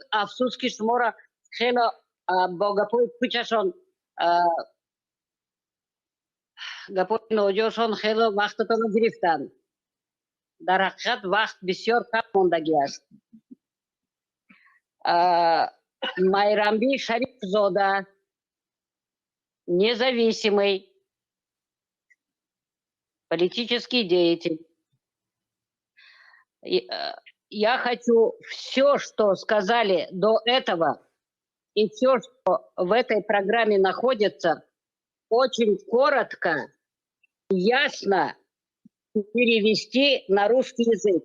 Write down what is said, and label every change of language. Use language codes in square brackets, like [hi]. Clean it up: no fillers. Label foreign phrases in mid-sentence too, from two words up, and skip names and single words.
[tg] Афсӯс ки шуморо хело бо гапои пучашон гапои ноҷошон хело вақтатонро гирифтанд. дар ҳақиқат вақт бисёр кам мондагӣ аст. Майрамби Шарифзода, [ru] независимый политический деятель. Я хочу все, что сказали до этого, и все, что в этой программе находится, очень коротко, ясно перевести на русский язык.